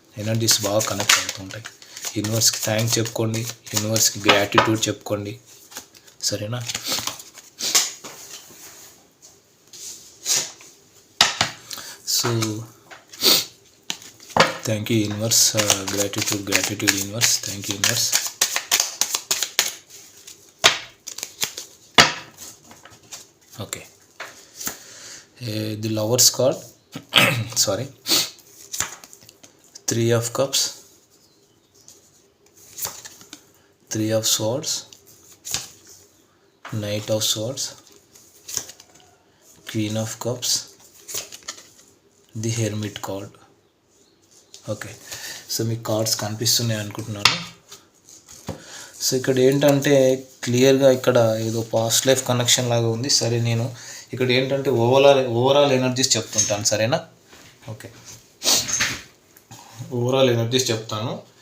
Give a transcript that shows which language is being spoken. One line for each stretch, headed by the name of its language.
Telugu: Energies బాగా connect అవుతుంటాయి. యూనివర్స్కి thanks చెప్పుకోండి, యూనివర్స్కి గ్రాటిట్యూడ్ చెప్పుకోండి. సరేనా?
English: So thank you universe, gratitude universe, thank you universe. Okay, the Lovers card sorry, 3 of Cups, 3 of Swords, Knight of Swords, Queen of Cups, the Hermit card.
Telugu: Okay, so మీ cards కనిపిస్తున్నాయి అనుకుంటున్నాను. So ఇక్కడ ఏంటంటే క్లియర్గా ఇక్కడ ఏదో past life connection లాగా ఉంది. సరే, నేను ఇక్కడ ఏంటంటే ఓవరాల్ ఎనర్జీస్ చెప్తుంటాను. సరేనా? ఓకే, ఓవరాల్ ఎనర్జీస్ చెప్తాను.